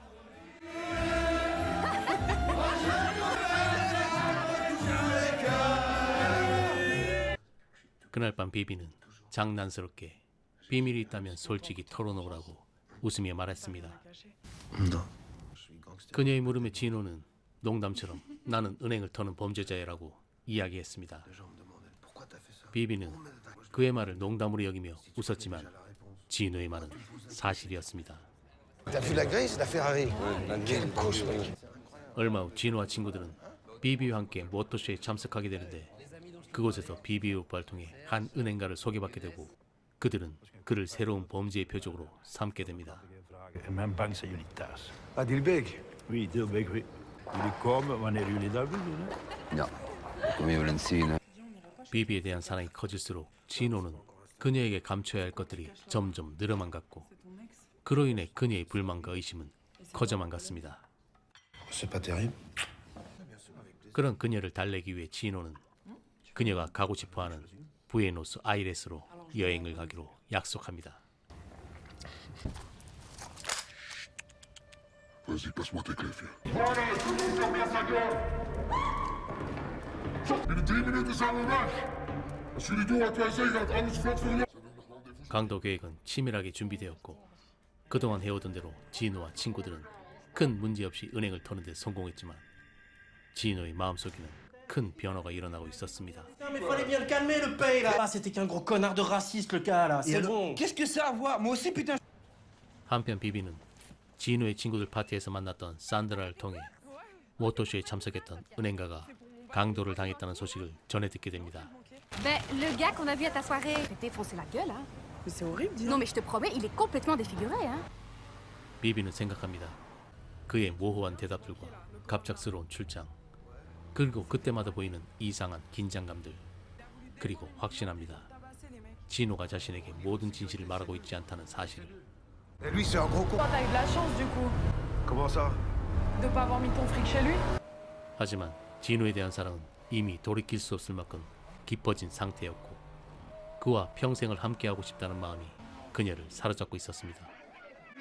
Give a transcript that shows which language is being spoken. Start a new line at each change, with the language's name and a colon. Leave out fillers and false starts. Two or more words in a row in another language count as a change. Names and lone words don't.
Korean: 그날 밤 비비는 장난스럽게 비밀이 있다면 솔직히 털어놓으라고 웃으며 말했습니다.
French: Non.
Korean: 그녀의 물음에 진호는 농담처럼 나는 은행을 터는 범죄자야라고 이야기했습니다. 비비는 그의 말을 농담으로 여기며 웃었지만 진호의 말은 사실이었습니다.
French: T'as vu la Grace, la Ferrari? Quelle couche, mec.
Korean: 얼마 후 진호와 친구들은 비비와 함께 모터쇼에 참석하게 되는데, 그곳에서 비비의 오빠를 통해 한 은행가를 소개받게 되고 그들은 그를 새로운 범죄의 표적으로 삼게 됩니다.
Dutch: En mijn bank zijn jullie thuis. Ah, Dilbeg.
French: Oui, Dilbeek, oui.
Dutch: Jullie komen wanneer jullie dat willen. Hè? Ja, kom je wel eens zien. Hè?
Korean: 비비에 대한 사랑이 커질수록 진호는 그녀에게 감춰야 할 것들이 점점 늘어만 갔고, 그로 인해 그녀의 불만과 의심은 커져만 갔습니다.
French: C'est pas terrible.
Korean: 그런 그녀를 달래기 위해 진호는 그녀가 가고 싶어하는 부에노스 아이레스로 여행을 가기로 약속합니다.
French: Vas-y, passe-moi tes clés, vieux. Voilà, tout le monde ferme bien sa gueule.
Dutch: Binnen 10 minuten zijn we weg. Als jullie door wat wij zeggen, gaat alles vlot voor jullie.
Korean: 강도 계획은 치밀하게 준비되었고, 그동안 해오던 대로 진호와 친구들은 큰 문제 없이 은행을 터는 데 성공했지만 진호의 마음속에는 큰 변화가 일어나고 있었습니다.
French: Mais fallait bien le calmer, le paye là. Ah, c'était qu'un gros connard de raciste, le gars là. C'est bon. Qu'est-ce que ça a à voir? Moi aussi, putain.
Korean: 한편 비비는 진호의 친구들 파티에서 만났던 산드라를 통해 모터쇼에 참석했던 은행가가 강도를 당했다는 소식을 전해 듣게 됩니다.
French: Ben, le gars qu'on a vu à ta soirée, il t'est défoncé la gueule, hein. Mais c'est horrible, dis Non, mais je te promets, il est complètement défiguré, hein.
Korean: 비비는 생각합니다. 그의 모호한 대답들과 갑작스러운 출장, 그리고 그때마다 보이는 이상한 긴장감들, 그리고 확신합니다. 진호가 자신에게 모든 진실을 말하고 있지 않다는 사실을.
French: Et lui, c'est un gros con. T'as eu de la chance du coup Comment ça? de pas avoir mis ton fric chez lui.
Korean: 하지만 진호에 대한 사랑은 이미 돌이킬 수 없을 만큼 깊어진 상태였고, 그와 평생을 함께하고 싶다는 마음이 그녀를 사로잡고 있었습니다.